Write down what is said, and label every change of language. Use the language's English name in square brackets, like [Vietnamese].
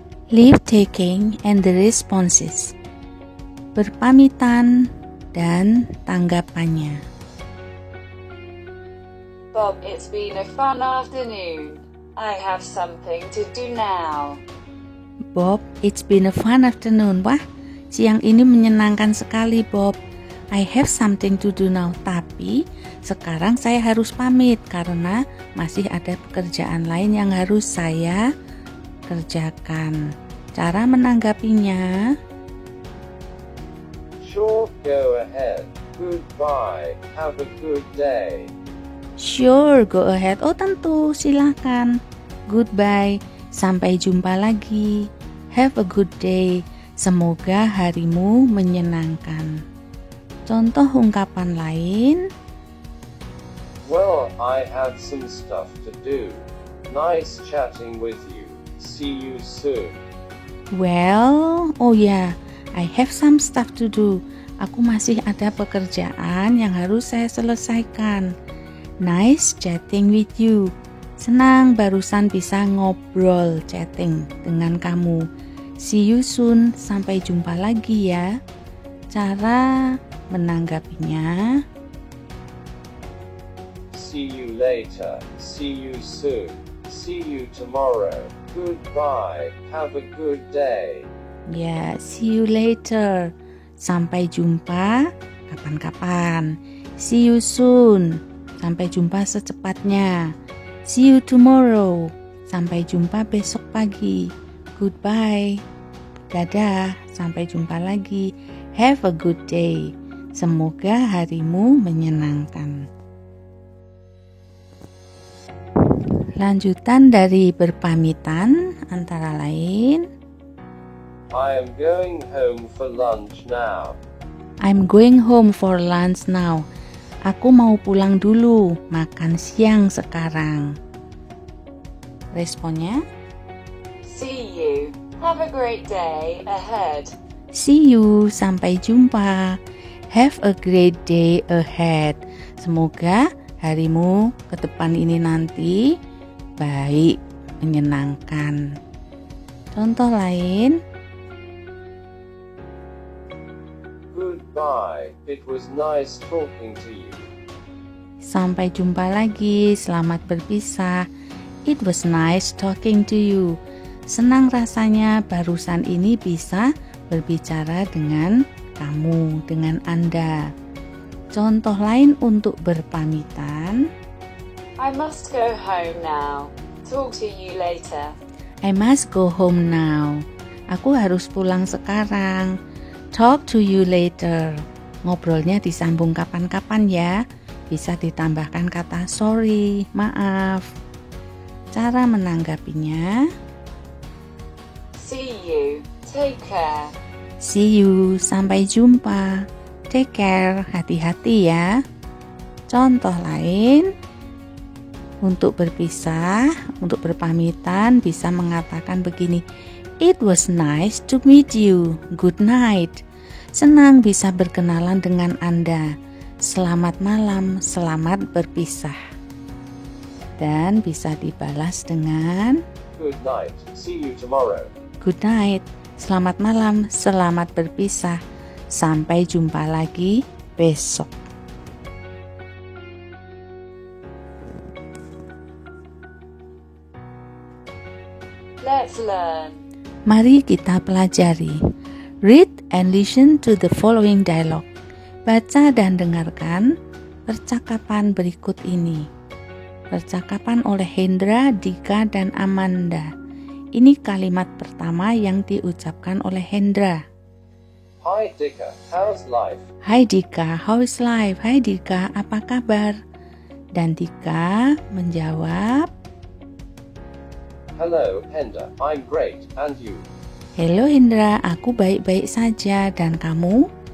[English] Leave taking and the responses. [Indonesian] Berpamitan dan tanggapannya. [English] Bob, it's been a fun afternoon. I have something to do now. Bob, it's been a fun afternoon. [Indonesian] Wah, siang ini menyenangkan sekali, Bob. [English] I have something to do now. [Indonesian] Tapi sekarang saya harus pamit karena masih ada pekerjaan lain yang harus saya kerjakan. Cara menanggapinya, [English] Sure, go ahead. Goodbye. Have a good day. sure, go ahead. [Indonesian] Oh tentu, silakan. [English] Goodbye, [Indonesian] sampai jumpa lagi. [English] Have a good day. [Indonesian] Semoga harimu menyenangkan. Contoh ungkapan lain. [English] Well, I have some stuff to do. Nice chatting with you. See you soon. Well, oh ya, I have some stuff to do. [Indonesian] Aku masih ada pekerjaan yang harus saya selesaikan. [English] Nice chatting with you. [Indonesian] Senang barusan bisa ngobrol, chatting dengan kamu. [English] See you soon. [Indonesian] Sampai jumpa lagi ya. Cara menanggapinya. [English] See you later. See you soon. See you tomorrow. Goodbye. Have a good day. [Indonesian] Ya, [English] see you later. [Indonesian] Sampai jumpa kapan-kapan. [English] See you soon. [Indonesian] Sampai jumpa secepatnya. [English] See you tomorrow. [Indonesian] Sampai jumpa besok pagi. [English] Goodbye. [Indonesian] Dadah, sampai jumpa lagi. [English] Have a good day. [Indonesian] Semoga harimu menyenangkan. Lanjutan dari berpamitan antara lain. [English] I am going home for lunch now. I'm going home for lunch now. [Indonesian] Aku mau pulang dulu, makan siang sekarang. Responnya? [English] See you. Have a great day ahead. See you, [Indonesian] sampai jumpa. [English] Have a great day ahead. [Indonesian] Semoga harimu ke depan ini nanti baik, menyenangkan. Contoh lain. [English] Goodbye. It was nice talking to you. [Indonesian] Sampai jumpa lagi, selamat berpisah. [English] It was nice talking to you. [Indonesian] Senang rasanya barusan ini bisa berbicara dengan kamu, dengan Anda. Contoh lain untuk berpamitan. [English] I must go home now. Talk to you later. I must go home now. [Indonesian] Aku harus pulang sekarang. [English] Talk to you later. [Indonesian] Ngobrolnya disambung kapan-kapan ya. Bisa ditambahkan kata sorry, maaf. Cara menanggapinya. [English] See you. Take care. See you, [Indonesian] sampai jumpa. [English] Take care, [Indonesian] hati-hati ya. Contoh lain. Untuk berpisah, untuk berpamitan bisa mengatakan begini. [English] It was nice to meet you. Good night. [Indonesian] Senang bisa berkenalan dengan Anda. Selamat malam, selamat berpisah. Dan bisa dibalas dengan [English] Good night, see you tomorrow. good night, [Indonesian] selamat malam, selamat berpisah. Sampai jumpa lagi besok. [English] Let's learn. [Indonesian] Mari kita pelajari. [English] Read and listen to the following dialogue. [Indonesian] Baca dan dengarkan percakapan berikut ini. Percakapan oleh Hendra, Dika, dan Amanda. Ini kalimat pertama yang diucapkan oleh Hendra. [English] Hi Dika, how's life? [Indonesian] Hai Dika, [English] how is life? [Indonesian] Hai Dika, apa kabar? Dan Dika menjawab, [English] Hello Hendra, I'm great, and you? [Indonesian] Halo Hendra, aku baik-baik saja, dan kamu?